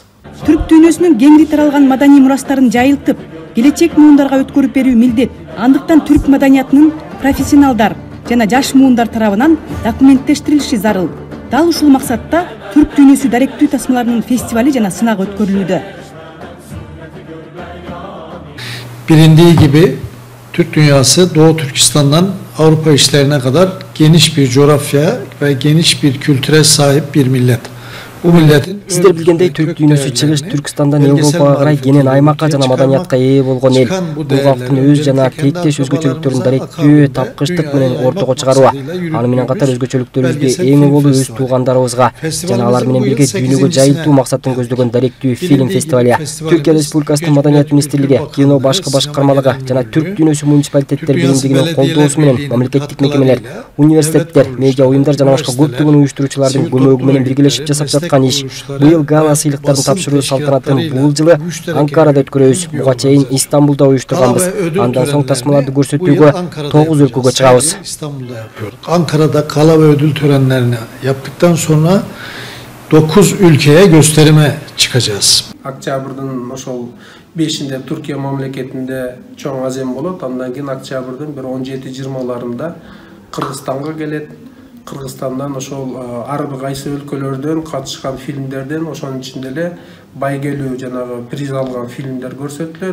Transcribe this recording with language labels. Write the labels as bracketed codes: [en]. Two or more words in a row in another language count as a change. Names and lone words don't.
[ky] Түрк дүйнөсүнүн кеңири таралган маданий мурастарын жайылтып, келечек муундарга өткөрүп берүү милдет. Андыктан түрк маданиятынын профессионалдар жана жаш муундар тарабынан документтештирилиши зарыл. Дал ушул максатта түрк дүйнөсү даректүү тасмаларынын фестивали жана сынагы өткөрүлүүдө. [tr] Bilindiği gibi Türk dünyası Doğu Türkistan'dan Avrupa işlerine kadar geniş bir coğrafya ve geniş bir kültüre sahip bir millet. Bu milletin [ky] Сиздер билгендей түрк дүйнөсү чыгыш Түркстандан Европага карай кенен аймакка жана маданиятка ээ болгон эл. Бул калктын өз жана тиектеш өзгөчөлүктөрүн даректүү, тапкычтык менен ортого чыгаруу. Аны менен катар өзгөчөлүктөрүбүздү эми болуу өз туугандарыбызга жана алар менен бирге дүйнөгө жайылтуу максатын көздөгөн даректүү фильм фестивали. Түркия Республикасынын Маданият министрлиги, кино башкы башкармалыгы жана түрк дүйнөсү муниципалитеттер биримдигинин колдоосу менен мамлекеттик мекемелер, университеттер, медиа уюмдар жана башка көптөгөн уюштуруучулардын көмөгү менен биргелешип жасап жаткан аткан иш. Быйыл Гана сыйлыктарын тапшыруу салтанатын бул жылы Анкарада өткөрөбүз. Буга чейин Истамбулда уюштурганбыз. Андан соң тасмаларды көрсөтүүгө 9 өлкөгө чыгабыз. [tr] Ankara'da kala ve ödül törenlerini yaptıktan sonra 9 ülkeye gösterime çıkacağız. [ky] Октябрдын ошол 5-inde Türkiye мамлекетинде чоң азем болот. Андан кийин октябрдын 17-20-ларында Кыргызстанга келет. Кыргызстандан ошол ар бир кайсы өлкөлөрдөн катышкан фильмдерден ошонун ичинде эле байгелүү жанагы приз алган фильмдер көрсөтүлөт.